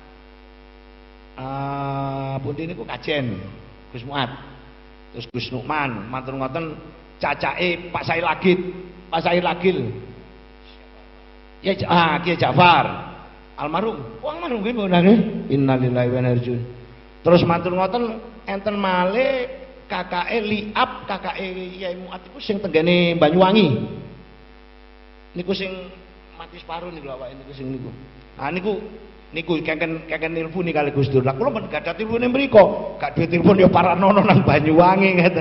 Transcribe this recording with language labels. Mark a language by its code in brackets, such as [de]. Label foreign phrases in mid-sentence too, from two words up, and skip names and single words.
[jv] Pundi niku Kajen. Gus Muat. Terus Gus Nukman, manten ngoten cacake Pak Said Lagil. Ya Kiai Ja'far. Almarhum. Wong almarhum nggih nggih. [ar] إنا لله وإنا إليه راجعون. [jv] Terus manten ngoten enten malih KKE Liap, KKE Yai Muat iku sing tenggene Banyuwangi. Niku sing mati separuh niku awake niku sing niku. Ah niku kengken nilpuni kali Gus Dur. Lah kula men gadah tilpune mriko, gak duwe tilpun ya paranono nang Banyuwangi ngeten.